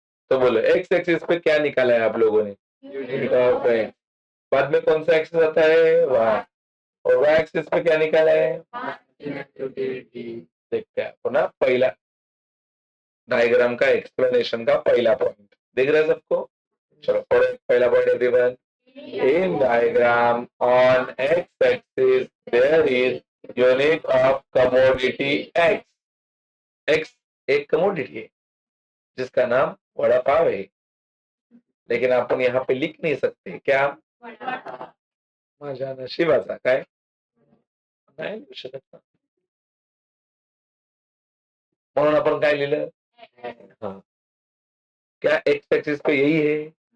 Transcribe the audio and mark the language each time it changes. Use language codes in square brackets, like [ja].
[hi] तो बोलो x axis पे क्या निकाला है आप लोगों ने? Unit of x. बाद में कौन सा एक्सेस आता है? वाई. और वाई एक्सिस पे क्या निकाला है? देखते हैं आपको ना पहला डायग्राम का एक्सप्लेनेशन का पहला पॉइंट दिख रहा है सबको? चलो पढ़ो पहला point everyone. [en] In diagram on x-axis there is unit of commodity x. [hi] x एक कमोडिटी है जिसका नाम वड़ा पाव है. लेकिन आपण यहाँ पे लिख नहीं सकते क्या? [mr] माझ्या नशिबाचा काय नाही लिहू शकत ना. म्हणून आपण काय लिहिलं? [hi] हाँ. क्या एक्स एक्सिस पे यही है?